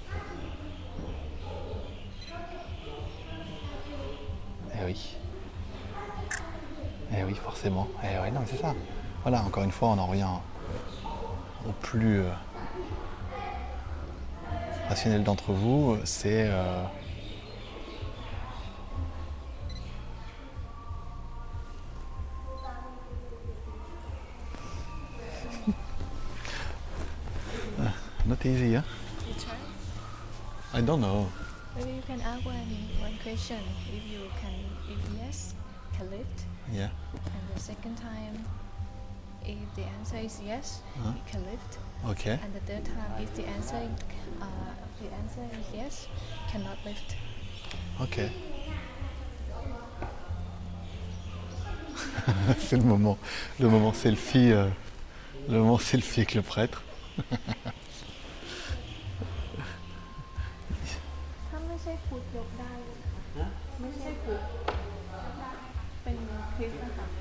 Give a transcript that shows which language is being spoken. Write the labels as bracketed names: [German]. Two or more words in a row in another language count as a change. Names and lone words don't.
[French] Eh oui. Eh oui, forcément. Eh oui, non, mais c'est ça. Voilà, encore une fois, on en revient au plus rationnel d'entre vous. C'est [English] not easy, [French] hein? [English] I don't know. Maybe you can ask one question. If yes, can lift. Yeah. And the second time, if the answer is yes, Huh? you can lift. Ok. And the third time, if the answer is yes, cannot lift. Ok. [French] C'est le moment selfie, le moment selfie avec le prêtre. [Thai] ถ้าไม่ใช่พุทธยกได้เลยไม่ใช่พุทธเป็นคริสต์นะคะ